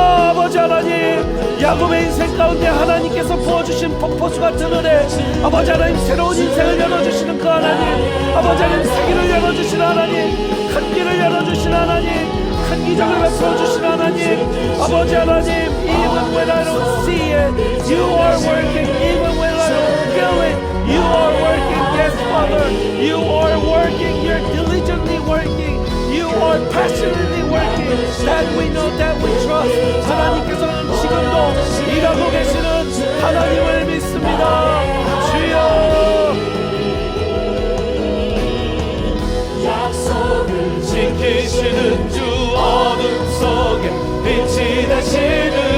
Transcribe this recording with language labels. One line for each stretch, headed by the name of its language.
Korean: 아버지 하나님, 야곱의 인생 가운데 하나님께서 부어주신 폭포수 같은 은혜, 아버지 하나님, 새로운 인생을 열어주시는 그 하나님, 아버지 하나님, 새 길을 열어주시는 하나님, 큰 길을 열어주시는 하나님, 큰 기적을 베풀어주시는 하나님, 아버지 하나님,
English: even when I don't see it, you are working. Even when I don't feel it, you are working. Yes, Father, you are working. You're diligently working. You are passionately working. That we know, that we trust.
Korean: 하나님께서는 지금도 일하고 계시는 하나님을 믿습니다. 주여. 약속을 지키시는 주, 어둠 속에 빛이 되시는